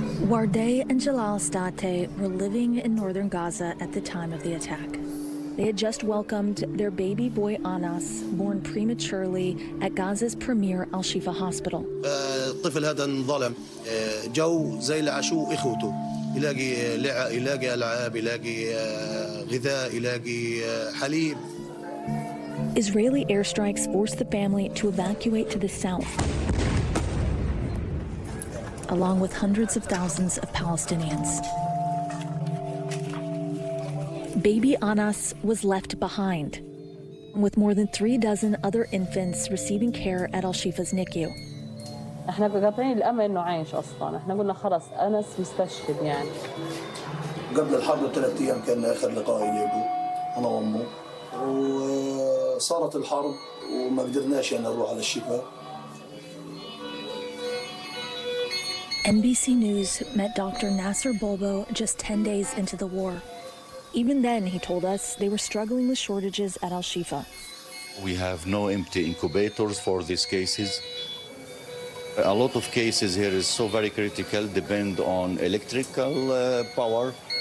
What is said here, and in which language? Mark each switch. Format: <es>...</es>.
<en>Wardeh and Jalal State were living in northern Gaza at the time of the attack. They had just welcomed their baby boy Anas, born prematurely at Gaza's premier Al-Shifa Hospital.</en> <ar>الطفل هذا انظلم جو زي اللي عاشوه اخوته يلاقي لعب يلاقي العاب يلاقي غذاء يلاقي حليب.</ar> <en>Israeli airstrikes forced the family to evacuate to the south, along with hundreds of thousands of Palestinians. Baby Anas was left behind, with more than 36 other infants receiving care at Al-Shifa's NICU.</en> <ar>احنا قاطعين الامل انه عايش اصلا، احنا قلنا خلص انس مستشهد يعني. قبل الحرب ب3 ايام كان اخر لقاء لي انا وامه، وصارت الحرب وما قدرناش يعني نروح على الشفاء.</ar> <en>NBC News met Dr. Nasser Bolbo just 10 days into the war. Even then, he told us, they were struggling with shortages at Al-Shifa. We have no empty incubators for these cases. A lot of cases here is so very critical, depend on electrical power.</en>